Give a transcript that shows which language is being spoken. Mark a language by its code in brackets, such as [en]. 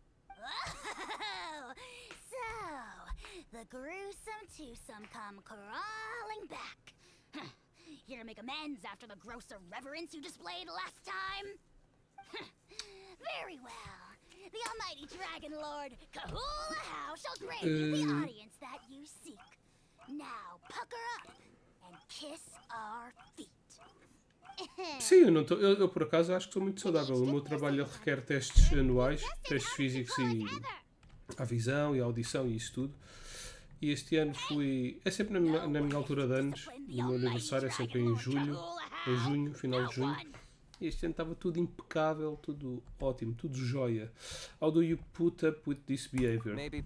[en] Oh, so the gruesome twosome come crawling back. Here to make amends after the gross irreverence you displayed last time? Very well. The almighty Dragon Lord, Kahula How, shall grant you the audience that you seek. Now, pucker up and kiss our feet. [pt] Sim, eu por acaso acho que sou muito saudável. O meu trabalho requer testes anuais, testes físicos e a visão e a audição e isso tudo. E este ano fui... É sempre na minha altura de anos, no meu aniversário, é sempre em junho, final de junho. E este ano estava tudo impecável, tudo ótimo, tudo joia. [en] How do you put up with this behavior?